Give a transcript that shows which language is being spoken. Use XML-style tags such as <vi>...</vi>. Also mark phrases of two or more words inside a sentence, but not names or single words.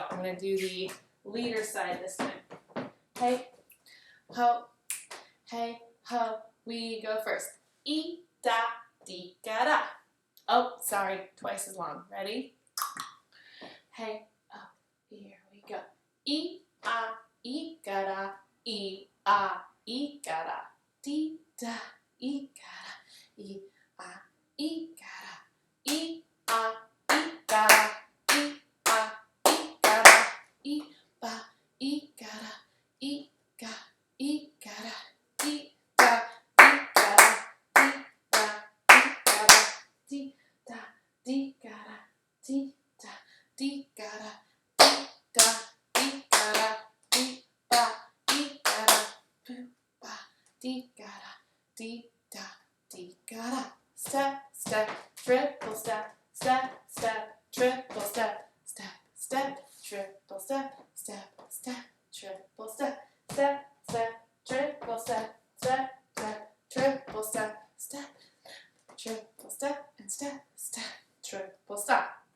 <en>I'm going to do the leader side this time. Hey, ho, hey, ho. We go first. E, da, dee, ga, da. Oh, sorry, twice as long. Ready? Hey, oh, here we go. E, ga, da. E, ga, da. Dee, da, ga, da. E, ga, da. E, ga, da. E, ga, da. E, ga, da. E, ga, da. E, da, ga, da. Dee da, dee ga da, dee da, dee ga da, dee ga da, dee ba, dee ga da, boo ba, dee ga da, dee da, dee ga da. Step, step, triple step, step, step, triple step, step, step, triple step, step, step, triple step, step, step, triple step, step, step, triple step, step, triple step, and step, step, triple stop.</en>